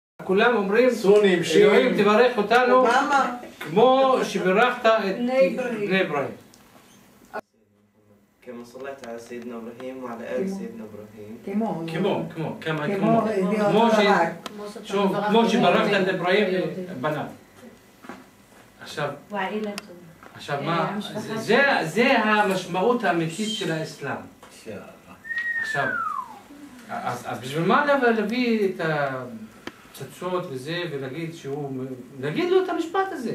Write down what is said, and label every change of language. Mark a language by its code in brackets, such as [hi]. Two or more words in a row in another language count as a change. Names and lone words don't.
[he] כולם אומרים, אלוהים תברך אותנו כמו שברכת את בני אברהם. [ar] كما صليت على سيدنا إبراهيم وعلى آل سيدنا إبراهيم [he] כמו שברכת את אברהם בניו. עכשיו מה, זה המשמעות האמיתית של האסלאם. עכשיו, אז בשביל מה להביא את הפצצות וזה ולהגיד להגיד לו את המשפט הזה.